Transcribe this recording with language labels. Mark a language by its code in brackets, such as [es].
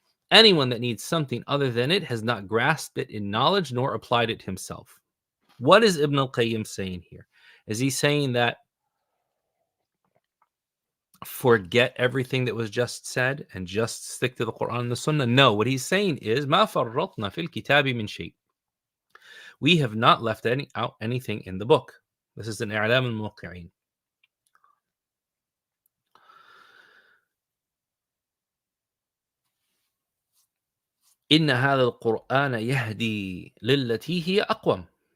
[en] Anyone that needs something other than it has not grasped it in knowledge nor applied it himself. What is Ibn al-Qayyim saying here? Is he saying that forget everything that was just said and just stick to the Quran and the Sunnah? No, what he's saying is, [ar] مَا فَرَّطْنَا فِي الْكِتَابِ مِنْ شَيْءٍ. [en] We have not left out anything in the book. This is an I'lam al-Muwaqqi'in. [ar] إِنَّ هَذَا الْقُرْآنَ يَهْدِي لِلَّتِي هِيَ أَقْوَمُ.